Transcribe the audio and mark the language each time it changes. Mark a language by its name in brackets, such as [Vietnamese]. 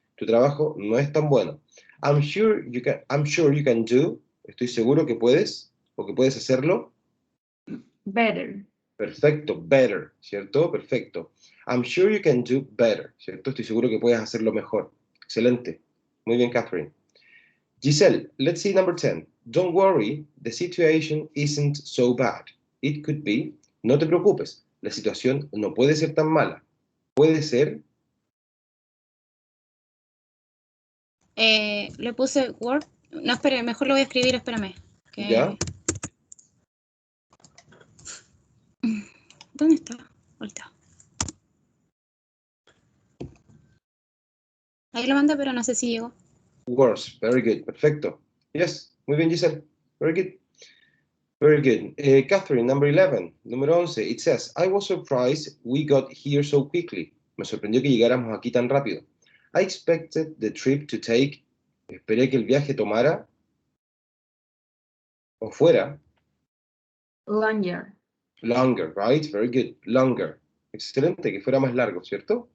[Spanish] Tu trabajo no es tan bueno. [English] I'm sure you can do. [Spanish] Estoy seguro que puedes, o que puedes hacerlo. [English] Better. Perfecto, better, ¿cierto? Perfecto. I'm sure you can do better, ¿cierto? [Spanish] Estoy seguro que puedes hacerlo mejor. Excelente. Muy bien, Catherine. Giselle, [English] let's see number 10. Don't worry, the situation isn't so bad. It could be. [Spanish] No te preocupes, la situación no puede ser tan mala. Puede ser. Le puse Word. No, espere, mejor lo voy a escribir, espérame. ¿Ya? ¿Dónde está? Ahorita. Ahí lo mandé, pero no sé si llegó. [English] Worse. Very good. Perfecto. Yes. [Spanish] Muy bien, [English] Giselle. Very good. Very good. Catherine, number 11. [Spanish] Número 11. [English] It says, I was surprised we got here so quickly. [Spanish] Me sorprendió que llegáramos aquí tan rápido. [English] I expected the trip to take. [Spanish] Esperé que el viaje tomara o fuera [English] Longer. longer, [Spanish] right? [English] Very good. Longer. [Spanish] Excelente, que fuera más largo, ¿cierto?